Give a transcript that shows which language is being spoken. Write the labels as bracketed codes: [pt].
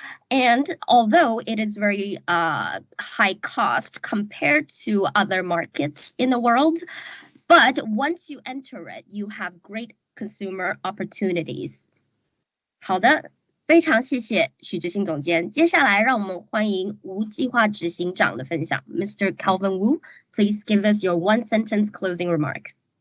[en] And although it is very high cost compared to other markets in the world, but once you enter it, you have great consumer opportunities. [zh] 好的，非常谢谢许执行总监。接下来让我们欢迎吴计划执行长的分享。 [en] Mr. Calvin Wu, please give us your one sentence closing remark.